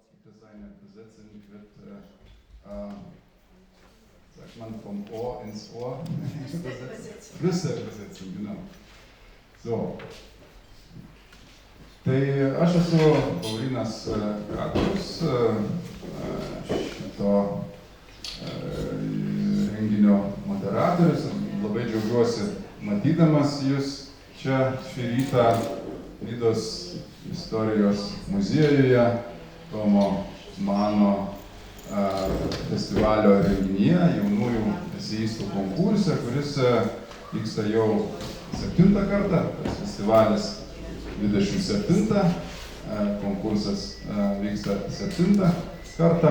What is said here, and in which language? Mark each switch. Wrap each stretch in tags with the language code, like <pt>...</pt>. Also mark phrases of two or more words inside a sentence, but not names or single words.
<de>das eine Besetzung wird, sagt man, vom Ohr ins Ohr. Flüsterübersetzung, genau. So.</de> <lt>Tai aš esu Laurynas Katkus, šito renginio moderatorius. Labai džiaugiuosi matydamas jūs čia šį rytą Nidos istorijos muziejuje, Tomo Mano festivalio renginyje, jaunųjų eseistų konkurse, kuris vyksta jau 7 kartą, tas festivalis 27, konkursas vyksta 7 kartą.</lt>